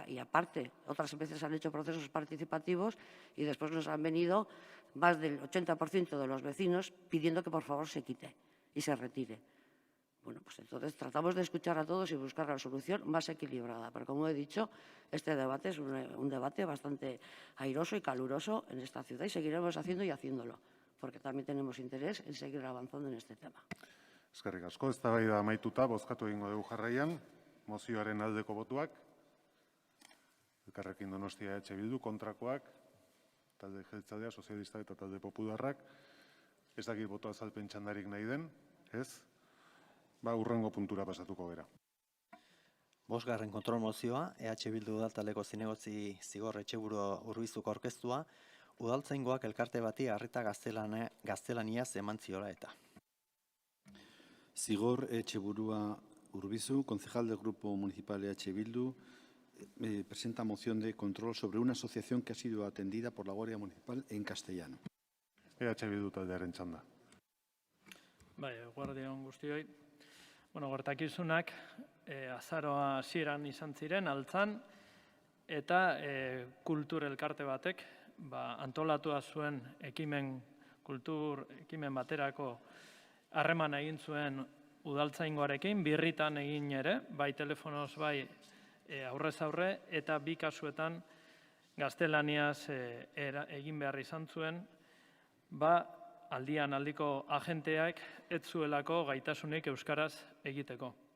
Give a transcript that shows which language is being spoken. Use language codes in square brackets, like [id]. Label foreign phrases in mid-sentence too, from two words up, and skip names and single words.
[es] Y aparte, otras veces han hecho procesos participativos y después nos han venido más del 80% de los vecinos pidiendo que por favor se quite y se retire. Bueno, pues entonces tratamos de escuchar a todos y buscar la solución más equilibrada. Pero como he dicho, este debate es un debate bastante airoso y caluroso en esta ciudad y seguiremos haciendo y haciéndolo, porque también tenemos interés en seguir avanzando en este tema. [eu] Eskerrik asko, eztabaida amaituta, bozkatu egingo dugu jarraian, mozioaren aldeko botuak, Elkarrekin Donostia EH Bildu, kontrakoak, talde jeltzalea, sozialistak eta talde popularrak, ez dakit boto azalpen txandarik nahi den, ez? Hurrengo puntura pasatuko gera. 5. kontrol mozioa, EH Bildu udaltaldeko zinegotzi zigor etxeburu Urbizuko aurkeztua, udaltzaingoak elkarte bati harrita gaztelaniaz eman ziola eta. [es] Zigor Etxeburua Urbizu, concejal del Grupo Municipal EH Bildu, presenta moción de control sobre una asociación que ha sido atendida por la Guardia Municipal en castellano. [eu] EH Bildu taldearen txanda. Guardia on guztioi. Gertakizunak azaroa hasieran izan ziren, altzan, eta kultur elkarte batek antolatua zuen kultur ekimen baterako harreman egin zuen udaltzaingoarekin, birritan egin ere, bai telefonoz, bai aurrez aurre, eta 2 kasuetan gaztelaniaz egin behar izan zuen, aldian aldiko agenteak ez zuelako gaitasunik euskaraz egiteko.